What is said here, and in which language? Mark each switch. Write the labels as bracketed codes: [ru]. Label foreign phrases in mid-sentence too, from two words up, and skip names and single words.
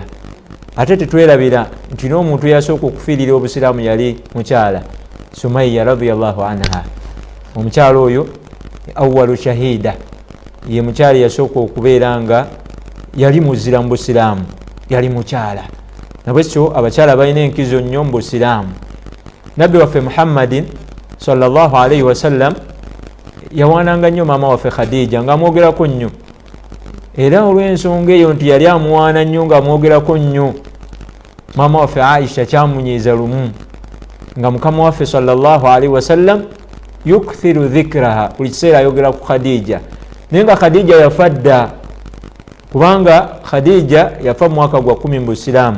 [lg] Ate tetwerabira nti n'omuntu yasooka okufiirira obusiraamu yali mukyala Sumayya [ar] رضي الله عنها. [lg] Omukyala oyo [ar] أول شهيدة [lg] ye mukyala yasooka okubeera nga yali muzira mu busiraamu yali mukyala. Nabwekyo abakyala balina enkizo nnyo mu busiraamu. Nabbi waffe Muhammadin [ar] صلى الله عليه وسلم [lg] yawaananga nnyo maama waffe Khadija ng'amwogerako nnyo era olw'ensonga eyo nti yali amuwaana nnyo ng'amwogerako nnyo maama waffe Aisha kyamunyiiza lumu nga mukama waffe [ar] صلى الله عليه وسلم يكثر ذكرها [lg] buli kiseera ayogera ku Khadija naye nga Khadija yafa dda kubanga Khadija yafa mu mwaka gwa 10 mu busiraamu.